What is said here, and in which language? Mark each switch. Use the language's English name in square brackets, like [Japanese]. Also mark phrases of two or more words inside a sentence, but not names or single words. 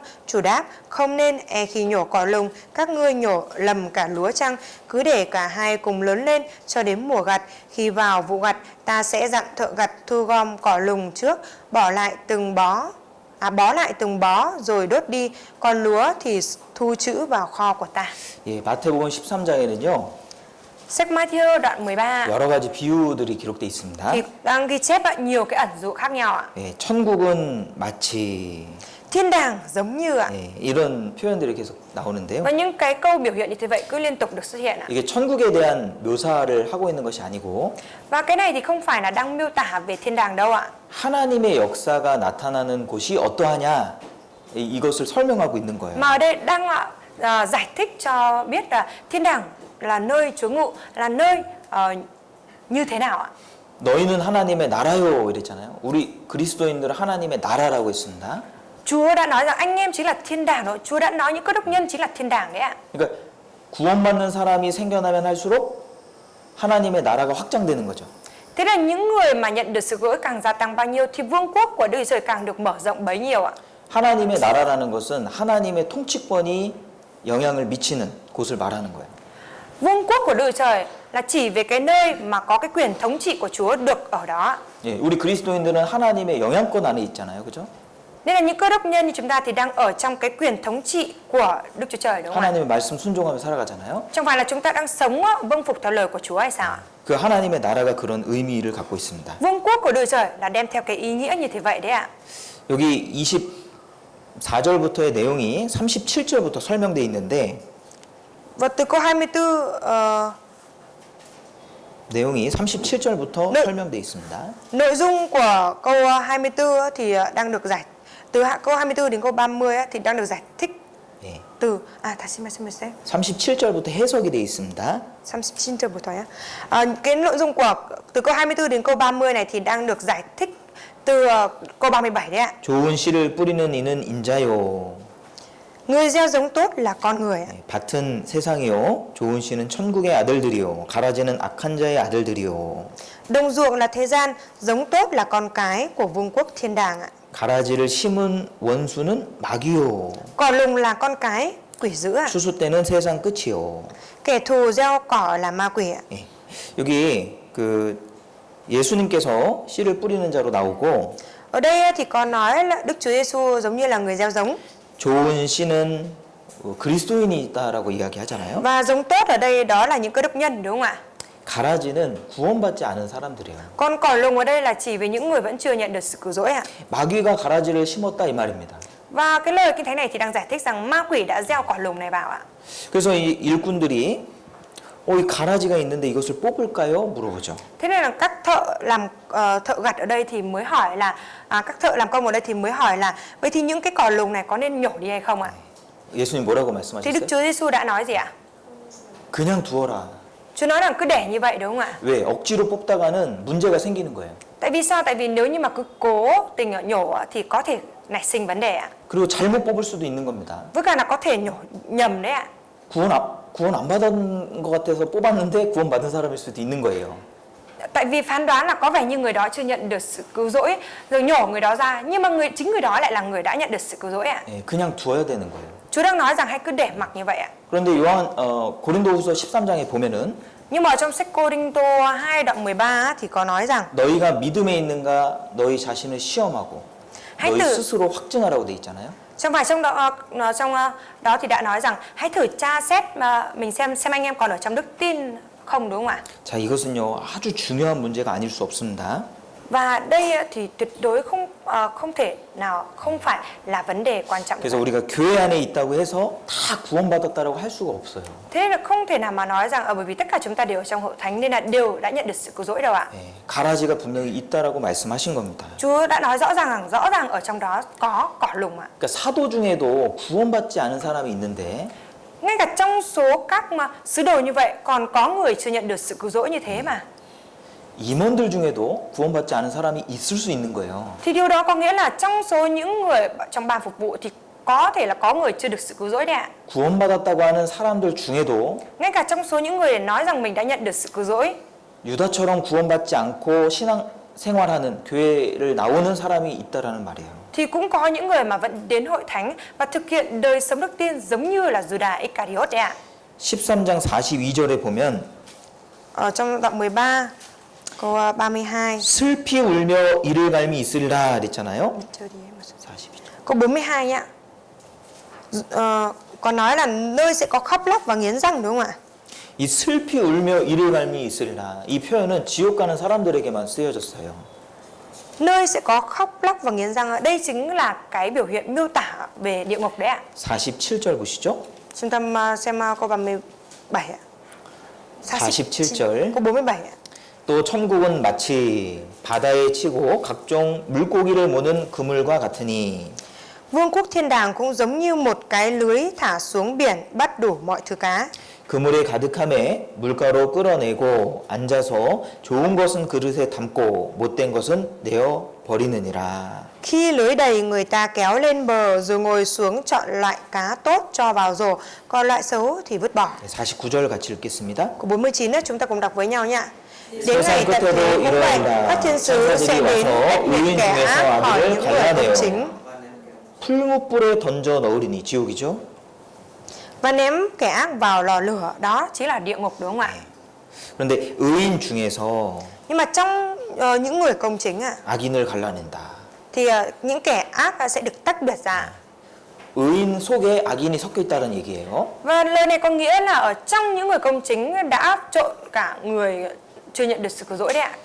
[Vietnamese] Chủ đáp: không nên, khi nhổ cỏ lùng các ngươi nhổ lầm cả lúa chăng? Cứ để cả hai cùng lớn lên cho đến mùa gặt. Khi vào vụ gặt, ta sẽ dặn thợ gặt thu gom cỏ lùng trước, bó lại từng bó rồi đốt đi, còn lúa thì thu trữ vào kho của ta. [Korean] 예, 마태복음 13장에는요. [Vietnamese] Sách Matthew đoạn 13 [Korean] 여러 가지 비유들이 기록되어 있습니다. [Vietnamese] thì đang ghi chép nhiều cái ẩn dụ khác nhau ạ. [Korean] 예, 천국은 마치 [Vietnamese] Thiên đàng giống như ạ. [Korean] 예, 이런 표현들이 계속 나오는데요. [Vietnamese] Và những cái câu biểu hiện như thế vậy cứ liên tục được xuất hiện ạ. [Korean] 이게 천국에 대한 묘사를 하고 있는 것이 아니고 [Vietnamese] Và cái này thì không phải là đang miêu tả về thiên đàng đâu ạ. [Korean] 하나님의 역사가 나타나는 곳이 어떠하냐 이것을 설명하고 있는 거예요. [Vietnamese] Mà ở đây đang giải thích cho biết là thiên đàng là nơi Chúa ngụ, là nơi như thế nào ạ? [Korean] 너희는 하나님의 나라요 이랬잖아요. 우리 그리스도인들은 하나님의 나라라고 했습니다. [Vietnamese] Chúa đã nói rằng anh em chính là thiên đàng rồi. Chúa đã nói những cơ đốc nhân chính là thiên đàng đấy ạ. [Korean] 그러니까 구원받는 사람이 생겨나면 할수록 하나님의 나라가 확장되는 거죠. [Vietnamese] Thế là những người mà nhận được sự cứu rỗi càng gia tăng bao nhiêu thì vương quốc của Đức Chúa Trời càng được mở rộng bấy nhiêu ạ. [Korean] 하나님의 나라라는 것은 하나님의 통치권이 영향을 미치는 곳을 말하는 거예요. [Vietnamese] Vương quốc của Đức Chúa Trời là chỉ về cái nơi mà có cái quyền thống trị của Chúa được ở đó. [Korean] 예, 우리 그리스도인들은 하나님의 영향권 안에 있잖아요. 그죠? [Vietnamese] Nên là những cơ đốc nhân như chúng ta thì đang ở trong cái quyền thống trị của Đức Chúa Trời đúng không ạ? [Korean] 하나님의 말씀 순종하며 살아가잖아요. [Vietnamese] Chẳng phải là chúng ta đang sống vâng phục theo lời của Chúa hay sao ạ? [Korean] 그 하나님의 나라가 그런 의미를 갖고 있습니다. [Vietnamese] Vương quốc của Đức Chúa Trời là đem theo cái ý nghĩa như thế vậy đấy ạ. [Korean] 여기 24절부터의 내용이 37절부터 설명되어 있는데 [Vietnamese] Và từ câu 24 [Korean] 내용이 37절부터 네. 설명되어 있습니다. [Vietnamese] nội dung của câu 24 thì đang được giải từ câu 24 đến câu 30 thì đang được giải thích [Korean] 예, từ 다시 말씀해 주세요. 37절부터 해석이 되어 있습니다. 37절부터요. [Vietnamese] Cái nội dung của từ câu 24 đến câu 30 này thì đang được giải thích từ câu 37 đấy ạ. [Korean] 좋은 씨를 뿌리는 이는 인자요. [Vietnamese] Người gieo giống tốt là con người ạ. [Korean] 밭은 세상이요 좋은 씨는 천국의 아들들이요 가라지는 악한 자의 아들들이요. [Vietnamese] Đồng ruộng là thế gian, giống tốt là con cái của vương quốc thiên đàng ạ. [Korean] 가라지를 심은 원수는 마귀요. [Vietnamese] Cỏ lùng là con cái quỷ dữ ạ. [Korean] 추수 때는 세상 끝이요. [Vietnamese] Kẻ thù gieo cỏ là ma quỷ ạ. [Korean] 예. 여기 그 예수님께서 씨를 뿌리는 자로 나오고 [Vietnamese] Ở đây thì có nói là Đức Chúa Giêsu giống như là người gieo giống. [Korean] 좋은 씨는 그리스도인이다라고 이야기하잖아요. [Vietnamese] Và giống tốt ở đây đó là những cơ đốc nhân đúng không ạ? [Korean] 가라지는 구원받지 않은 사람들이에요. [Vietnamese] Còn cỏ lùng ở đây là chỉ về những người vẫn chưa nhận được sự cứu rỗi ạ. [Korean] 마귀가 가라지를 심었다 이 말입니다. [Vietnamese] Và cái lời kinh thánh này thì đang giải thích rằng ma quỷ đã gieo cỏ lùng này vào ạ. [Korean] 그래서 이 일꾼들이 이 가라지가 있는데 이것을 뽑을까요? 물어보죠. [Vietnamese] Thế nên là các thợ gặt ở đây thì mới hỏi là các thợ làm công ở đây thì mới hỏi là vậy thì những cái cỏ lùng này có nên nhổ đi hay không ạ? [Korean] 예수님 뭐라고 [Vietnamese] Thì Đức [Korean] 말씀하셨어요? [Vietnamese] Chúa Giêsu đã nói gì ạ? [Korean] 그냥 두어라. [Vietnamese] Chúa nói rằng cứ để như vậy đúng không ạ? [Korean] 왜? 억지로 뽑다가는 문제가 생기는 거예요. [Vietnamese] Tại vì sao? Tại vì nếu như mà cứ cố tình nhổ thì có thể nảy sinh vấn đề ạ. [Korean] 그리고 잘못 뽑을 수도 있는 겁니다. [Vietnamese] Với cả là có thể nhổ nhầm đấy ạ. [Korean] 구원 안 받은 것 같아서 뽑았는데 구원 받은 사람일 수도 있는 거예요. [Vietnamese] Tại vì phán đoán là có vẻ như người đó chưa nhận được sự cứu rỗi rồi nhổ người đó ra, nhưng mà chính người đó lại là người đã nhận được sự cứu rỗi ạ. [Korean] 예, 그냥 두어야 되는 거예요. [Vietnamese] Chúa đang nói rằng hãy cứ để mặc như vậy ạ. [Korean] 그런데 고린도후서 13장에 보면은 [Vietnamese] Nhưng mà trong sách Cô-rinh-tô 2 đoạn 13 thì có nói rằng [Korean] 너희가 믿음에 있는가 너희 자신을 시험하고 [Vietnamese] hãy [Korean] 너희 [Vietnamese] thử [Korean] 스스로 확증하라고 돼 있잖아요. [Vietnamese] trong đó thì đã nói rằng hãy thử tra xét mình xem anh em còn ở trong đức tin không, đúng không ạ? [Korean] 자, 이것은요 아주 중요한 문제가 아닐 수 없습니다. [Vietnamese] Và đây thì tuyệt đối không thể nào không phải là vấn đề quan trọng. [Korean] 그래서 우리가 교회 안에 있다고 해서 다 구원받았다라고 할 수가 없어요. [Vietnamese] Thế nên là không thể nào mà nói rằng bởi vì tất cả chúng ta đều ở trong hội thánh nên là đều đã nhận được sự cứu rỗi đâu ạ. [Korean] 예, 가라지가 분명히 있다라고 말씀하신 겁니다. [Vietnamese] Chúa đã nói rõ ràng ở trong đó có cỏ lùng ạ. [Korean] 그러니까 사도 중에도 구원받지 않은 사람이 있는데 [Vietnamese] Ngay cả trong số các sứ đồ như vậy còn có người chưa nhận được sự cứu rỗi như thế mà. [Korean] 임원들 중에도 구원받지 않은 사람이 있을 수 있는 거예요. [Vietnamese] Thì điều đó có nghĩa là trong số những người trong ban phục vụ thì có thể là có người chưa được sự cứu rỗi đấy ạ. [Korean] 구원받았다고 하는 사람들 중에도 [Vietnamese] Ngay cả trong số những người nói rằng mình đã nhận được sự cứu rỗi, [Korean] 유다처럼 구원받지 않고 신앙 생활하는 교회를 나오는 사람이 있다라는 말이에요. [Vietnamese] thì cũng có những người mà vẫn đến hội thánh và thực hiện đời sống đức tin giống như là Judas Iscariot đấy ạ. [Korean] 13장 42절에 보면 [Vietnamese] Ở trong đoạn 13 câu 32 [Korean] 슬피 울며 이를 갈미 있으리라 그랬잖아요. 42절. [Vietnamese] câu 42 nhá. Có nói là nơi sẽ có khóc lóc và nghiến răng đúng không ạ? [Korean] 이 슬피 울며 이를 갈미 있으리라. 이 표현은 지옥 가는 사람들에게만 쓰여졌어요. [Vietnamese] Nơi sẽ có khóc lóc và nghiến răng, đây chính là cái biểu hiện miêu tả về địa ngục đấy ạ. [Korean] 47절 보시죠. [Vietnamese] Chúng ta xem câu 37 ạ. [Korean] 47절. [Vietnamese] câu 47 ạ. [Korean] 또 천국은 마치 바다에 치고 각종 물고기를 모는 그물과 같으니 [Vietnamese] Vương quốc thiên đàng cũng giống như một cái lưới thả xuống biển bắt đủ mọi thứ cá. [Korean] 그물에 가득함에 물가로 끌어내고 앉아서 좋은 것은 그릇에 담고 못된 것은 내어 버리느니라. [Vietnamese] Khi lưới đầy người ta kéo lên bờ rồi ngồi xuống chọn loại cá tốt cho vào rổ, còn loại xấu thì vứt bỏ. [Korean] 49절 같이 읽겠습니다. [Vietnamese] Câu 49 nữa chúng ta cùng đọc với nhau nhá. Đến [Korean] 세상 [Vietnamese] ngày tận thế [Korean] 끝에도 [Vietnamese] cũng vậy, [Korean] 이러하리라. [Vietnamese] các thiên sứ sẽ [Korean] 천사들이 [Vietnamese] đến [Korean] 와서 [Vietnamese] ép [Korean] 의인 [Vietnamese] kẻ [Korean] 중에서 [Vietnamese] ác hỏi [Korean] 아들을 [Vietnamese] những người [Korean] 갈라내요. [Vietnamese] công chính [Korean] 풀무불에 던져 넣으리니 지옥이죠. [Vietnamese] và ném kẻ ác vào lò lửa, đó chính là địa ngục đúng không ạ? [Korean] 그런데 의인 중에서 [Vietnamese] Nhưng mà trong những người công chính ạ, [Korean] 악인을 갈라낸다. [Vietnamese] thì những kẻ ác sẽ được tách biệt ra. [Korean] 의인 속에 악인이 섞여 있다는 얘기예요. [Vietnamese] Và lời này có nghĩa là ở trong những người công chính đã trộn cả người chưa nhận được sự cứu rỗi đấy ạ.